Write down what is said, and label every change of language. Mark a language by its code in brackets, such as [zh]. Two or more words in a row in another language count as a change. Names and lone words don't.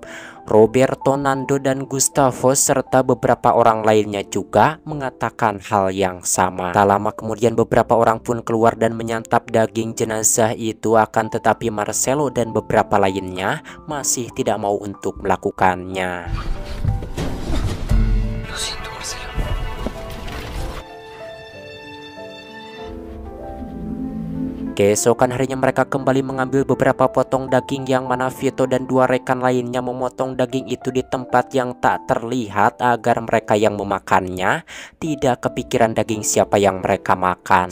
[id] Roberto, Nando, dan Gustavo serta beberapa orang lainnya juga mengatakan hal yang sama. Tak lama kemudian beberapa orang pun keluar dan menyantap daging jenazah itu, akan tetapi Marcelo dan beberapa lainnya masih tidak mau untuk melakukannya. [es] Lo siento, Marcelo. [id] Keesokan harinya mereka kembali mengambil beberapa potong daging, yang mana Vito dan dua rekan lainnya memotong daging itu di tempat yang tak terlihat agar mereka yang memakannya tidak kepikiran daging siapa yang mereka makan.